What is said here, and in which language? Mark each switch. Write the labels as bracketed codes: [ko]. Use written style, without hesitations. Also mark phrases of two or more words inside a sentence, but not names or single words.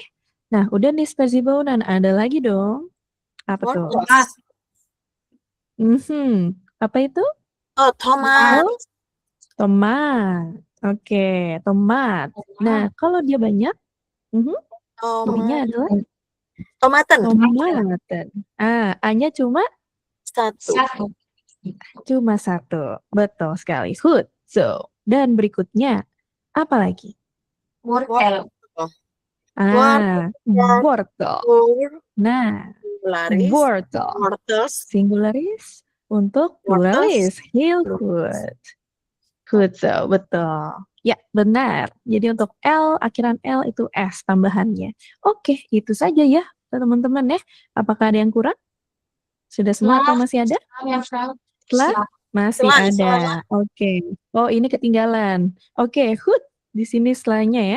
[id] Nah, udah nih Sperzibonan. Ada lagi dong. Apa tuh? [nl] Wortels. [id] Apa itu? Oh, tomat. Oh, tomat. Oke, tomat. Nah, kalau dia banyak, jadinya adalah [nl] Tomaten. tomaten. [id] A-nya cuma 1. cuma 1. Betul sekali. Good. So, dan berikutnya apa lagi? [nl] Wortel. [id] Wortel. Nah, wortel. Singularis untuk pluralis. [en] Good. Good, so betul. [id] Ya, benar. Jadi untuk L, akhiran L itu S tambahannya. Oke, itu saja ya, teman-teman ya. Apakah ada yang kurang? Sudah semua atau masih ada? Setelah? Masih ada. Oke. Oh, ini ketinggalan. Oke, good. Di sini setelahnya ya.